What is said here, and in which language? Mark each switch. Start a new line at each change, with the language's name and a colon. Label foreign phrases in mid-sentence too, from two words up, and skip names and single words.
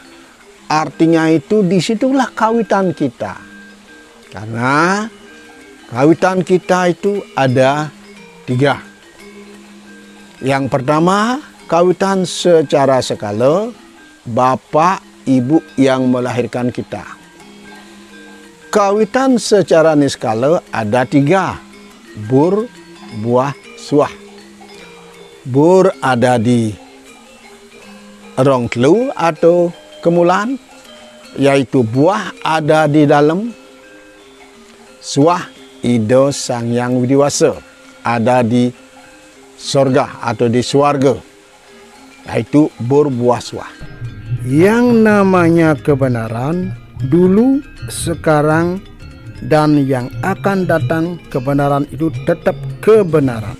Indonesian: Artinya itu disitulah kawitan kita. Karena kawitan kita itu ada 3. Yang pertama, kawitan secara skala bapak ibu yang melahirkan kita. Kawitan secara niskala ada 3.
Sanskrit: Bur, buah, suah.
Indonesian: Bur ada di
Balinese: rong telu
Indonesian: atau kemulan, yaitu buah ada di dalam. Suah Ida Sang Hyang Widiwasa ada di sorga atau di swarga, yaitu
Sanskrit: bur, buah, suah.
Indonesian: Yang namanya kebenaran dulu, sekarang, dan yang akan datang, kebenaran itu tetap kebenaran.